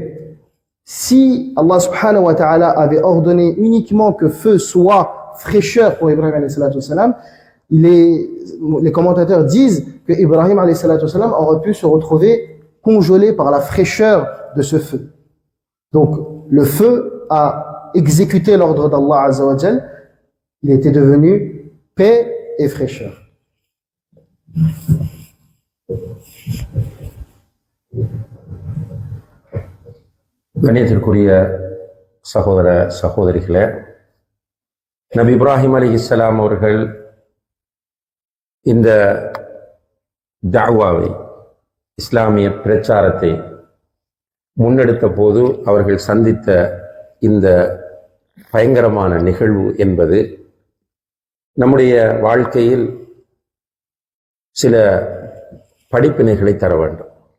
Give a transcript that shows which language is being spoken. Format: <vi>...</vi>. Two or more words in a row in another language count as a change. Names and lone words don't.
<fr>Si</fr> <ar>الله سبحانه وتعالى</ar> <fr>avait ordonné uniquement que feu soit fraîcheur pour Ibrahim</fr> <ar>عليه الصلاة والسلام,</ar> <fr>les commentateurs disent que Ibrahim</fr> <ar>عليه الصلاة والسلام</ar> <fr>aurait pu se retrouver congelé par la fraîcheur de ce feu. Donc le feu a exécuté l'ordre d'Allah</fr> <ar>عز وجل,</ar> <fr>il était devenu paix et fraîcheur.</fr> <ta>கணியத்திற்குரிய சகோதர சகோதரிகளே, நபி இப்ராஹிம் அலைஹிஸ்ஸலாம் அவர்கள் இந்த தஅவாவை, இஸ்லாமிய பிரச்சாரத்தை முன்னெடுத்த போது அவர்கள் சந்தித்த இந்த பயங்கரமான நிகழ்வு என்பது நம்முடைய வாழ்க்கையில் சில படிப்பினைகளை தர வேண்டும்.</ta>